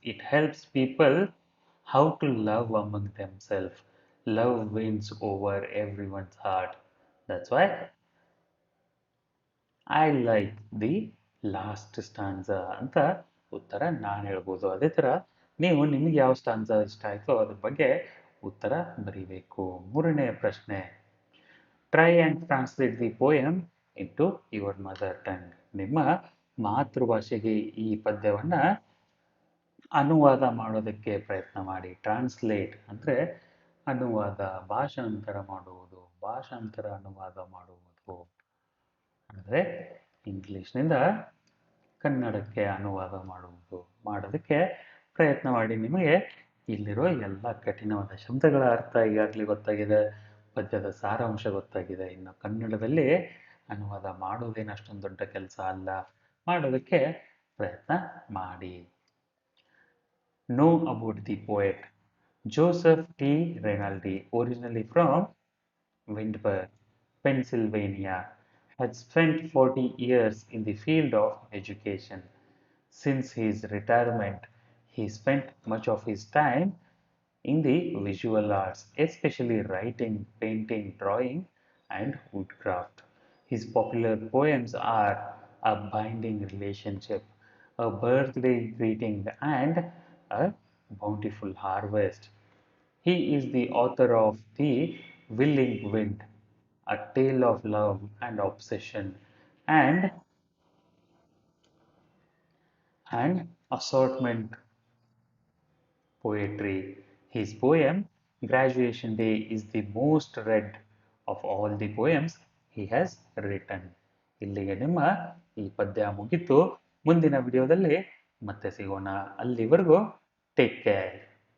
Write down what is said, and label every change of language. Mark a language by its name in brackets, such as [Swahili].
[English] It helps people how to love among themselves. Love wins over everyone's heart. That's why I like the last stanza [Kannada] ಅಂತ ಉತ್ತರ ನಾನು ಹೇಳ್ಬೋದು. ಅದೇ ಥರ ನೀವು ನಿಮಗೆ ಯಾವ ಸ್ಟಾನ್ಸಾ ಇಷ್ಟ ಆಯಿತೋ ಅದ್ರ ಬಗ್ಗೆ ಉತ್ತರ ಬರೀಬೇಕು. ಮೂರನೆಯ ಪ್ರಶ್ನೆ: [English] Try and translate the poem into your mother tongue. [Kannada] ನಿಮ್ಮ ಮಾತೃಭಾಷೆಗೆ ಈ ಪದ್ಯವನ್ನು ಅನುವಾದ ಮಾಡೋದಕ್ಕೆ ಪ್ರಯತ್ನ ಮಾಡಿ. ಟ್ರಾನ್ಸ್ಲೇಟ್ ಅಂದರೆ ಅನುವಾದ, ಭಾಷಾಂತರ ಮಾಡುವುದು, ಅನುವಾದ ಮಾಡುವುದು. ಅಂದರೆ ಇಂಗ್ಲೀಷ್ನಿಂದ ಕನ್ನಡಕ್ಕೆ ಅನುವಾದ ಮಾಡೋದಕ್ಕೆ ಪ್ರಯತ್ನ ಮಾಡಿ. ನಿಮಗೆ ಇಲ್ಲಿರೋ ಎಲ್ಲ ಕಠಿಣವಾದ ಶಬ್ದಗಳ ಅರ್ಥ ಈಗಾಗಲೇ ಗೊತ್ತಾಗಿದೆ, ಪದ್ಯದ ಸಾರಾಂಶ ಗೊತ್ತಾಗಿದೆ. ಇನ್ನು ಕನ್ನಡದಲ್ಲಿ ಅನುವಾದ ಮಾಡೋದೇನು ಅಷ್ಟೊಂದು ದೊಡ್ಡ ಕೆಲಸ ಅಲ್ಲ. ಮಾಡೋದಕ್ಕೆ ಪ್ರಯತ್ನ ಮಾಡಿ. [English] Know about the poet Joseph T. Rinaldi, originally from Windber, Pennsylvania, had spent 40 years in the field of education. Since his retirement, he spent much of his time in the visual arts, especially writing, painting, drawing, and woodcraft. His popular poems are A Binding Relationship, A Birthday Greeting, and A Bountiful Harvest. He is the author of The Willing Wind, A Tale of Love and Obsession, and Assortment Poetry. His poem Graduation Day is the most read of all the poems he has written. [Kannada] ಇಲ್ಲಿಗೆ ನಿಮ್ಮ ಈ ಪದ್ಯ ಮುಗಿತು. ಮುಂದಿನ ವಿಡಿಯೋದಲ್ಲಿ ಮತ್ತೆ ಸಿಗೋಣ. ಅಲ್ಲಿವರೆಗೂ [English] Take care.